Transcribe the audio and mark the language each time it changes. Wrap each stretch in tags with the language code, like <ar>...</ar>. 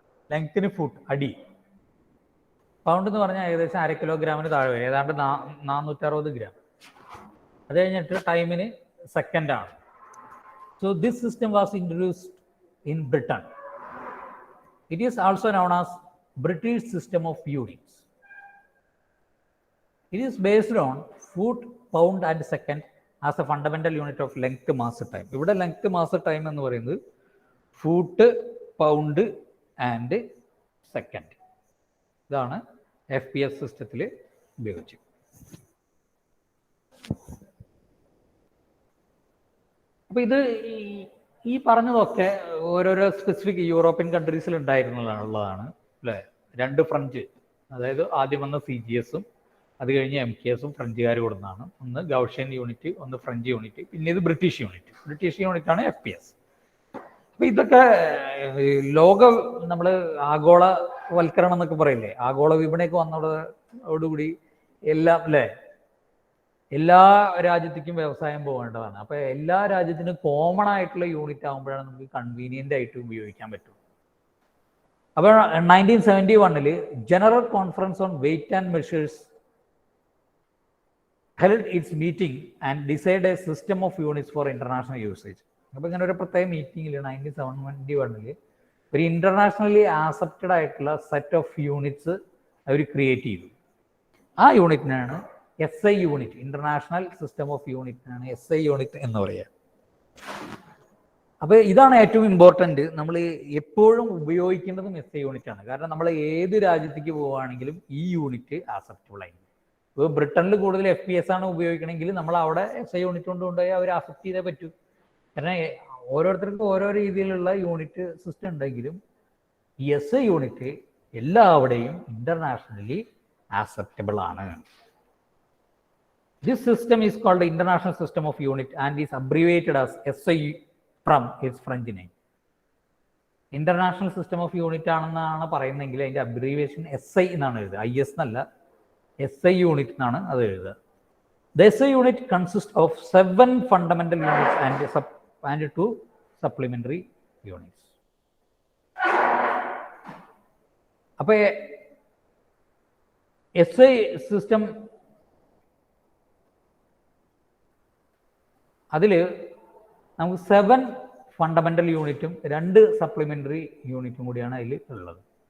<ml>ലെങ്ത്തിന് foot, അടി. Pound എന്ന് പറഞ്ഞാൽ ഏകദേശം 1/2 കിലോഗ്രാമിന് താഴെ വരും, ഏതാണ്ട് 460 ഗ്രാം. അത് കഴിഞ്ഞിട്ട് ടൈമിന് സെക്കൻഡാണ്.</ml> <en>So this system was introduced in Britain. It is also known as British system of units. It is based on foot, pound and second as a fundamental unit of length, mass, time.</en> <ml>ഇവിടെ length, mass, time എന്ന് പറയുന്നത് foot, pound and second. ഇതാണ് FPS സിസ്റ്റത്തിൽ ഉപയോഗിച്ചത്. അപ്പൊ ഇത് ഈ പറഞ്ഞതൊക്കെ ഓരോരോ സ്പെസിഫിക് യൂറോപ്യൻ കൺട്രീസിൽ ഉണ്ടായിരുന്നതാണുള്ളതാണ് അല്ലേ. രണ്ട് ഫ്രഞ്ച്, അതായത് ആദ്യം വന്ന CGSഉം അത് കഴിഞ്ഞ് MKSഉം ഫ്രഞ്ചുകാർ കൊടുക്കുന്നതാണ്. ഒന്ന് ഗൗഷ്യൻ യൂണിറ്റ്, ഒന്ന് ഫ്രഞ്ച് യൂണിറ്റ്, പിന്നെ ഇത് ബ്രിട്ടീഷ് യൂണിറ്റ്. ബ്രിട്ടീഷ് യൂണിറ്റ് ആണ് FPS. അപ്പൊ ഇതൊക്കെ ലോക, നമ്മൾ ആഗോളവൽക്കരണം എന്നൊക്കെ പറയില്ലേ, ആഗോള വിപണിയൊക്കെ വന്നതോടുകൂടി എല്ലാം അല്ലേ, എല്ലാ രാജ്യത്തേക്കും വ്യവസായം പോകേണ്ടതാണ്. അപ്പൊ എല്ലാ രാജ്യത്തിനും കോമൺ ആയിട്ടുള്ള യൂണിറ്റ് ആകുമ്പോഴാണ് നമുക്ക് കൺവീനിയന്റ് ആയിട്ട് ഉപയോഗിക്കാൻ പറ്റും.</ml> <en>അപ്പോൾ 1971 general conference on weight and measures held its meeting and decided a system of units for international usage.</en> <ml>അപ്പോൾ ഇങ്ങനെ ഒരു പ്രത്യേക മീറ്റിംഗിൽ 1971 ഒരു ഇന്റർനാഷണലി ആക്സെപ്റ്റഡ് ആയിട്ടുള്ള set of units our create ചെയ്തു. ആ യൂണിറ്റിനാണ് SI unit, international system of യൂണിറ്റിനാണ് SI unit എന്ന് പറയുക. അപ്പോൾ ഇതാണ് ഏറ്റവും ഇമ്പോർട്ടൻറ്റ്, നമ്മൾ എപ്പോഴും ഉപയോഗിക്കേണ്ടതും SI യൂണിറ്റ് ആണ്. കാരണം നമ്മൾ ഏത് രാജ്യത്തേക്ക് പോവുകയാണെങ്കിലും ഈ യൂണിറ്റ് ആക്സെപ്റ്റബിൾ ആയിരിക്കും. ഇപ്പോൾ ബ്രിട്ടനിൽ കൂടുതൽ FPS ആണ് ഉപയോഗിക്കണമെങ്കിൽ നമ്മൾ അവിടെ SI യൂണിറ്റ് കൊണ്ടുപോയി അവർ അക്സെപ്റ്റ് ചെയ്തേ പറ്റൂ. കാരണം ഓരോരുത്തർക്കും ഓരോ രീതിയിലുള്ള യൂണിറ്റ് സിസ്റ്റം ഉണ്ടെങ്കിലും ഈ SI യൂണിറ്റ് എല്ലാവിടെയും ഇന്റർനാഷണലി ആക്സെപ്റ്റബിൾ ആണ്.</ml> <en>This system is called international system of unit and is abbreviated as SI from its French name.</en> <ml>International system of unit ആണെന്നാണ് പറയുന്നതെങ്കിൽ അതിന്റെ അബ്രിവേഷൻ SI എന്നാണ് എഴുതുക, IS എന്നല്ല, SI യൂണിറ്റ് എന്നാണ് അത് എഴുതുക.</ml> <en>The SI unit consists of 7 fundamental units and 2 supplementary units.</en> <ml>അപ്പോൾ SI സിസ്റ്റം അതിൽ നമുക്ക് 7 ഫണ്ടമെന്റൽ യൂണിറ്റും 2 സപ്ലിമെന്ററി യൂണിറ്റും കൂടിയാണ് അതിൽ ഉള്ളത്.</ml>